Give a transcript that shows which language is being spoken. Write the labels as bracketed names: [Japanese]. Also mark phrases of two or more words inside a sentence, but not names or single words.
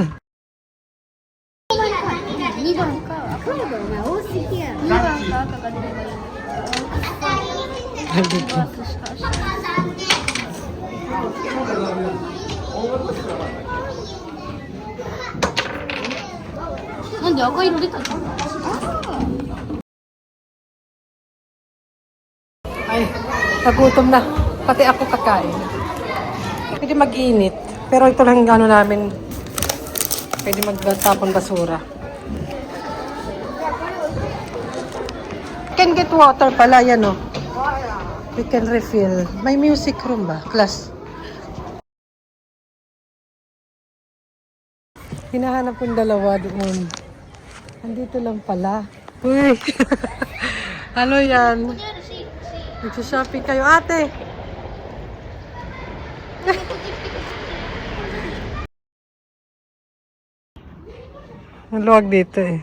[Japanese] 2 番か。これお前多すぎや。2番か赤が出ればいい。バスしかしない。なんで赤色出たの？ [Filipino] Ay, nagutom na. Pati ako kakain. Pwede mag-init. Pero ito lang yung ano namin. Pwede magtapon basura. [English] Can get water [Filipino] pala, yan o. [English] We can refill. [Filipino] May music room ba? [English] Class. [Filipino] Hinahanap kong dalawa doon. Andito lang pala. Uy! Ano yan? Nag-shopping kayo, ate! Ang luwag dito eh.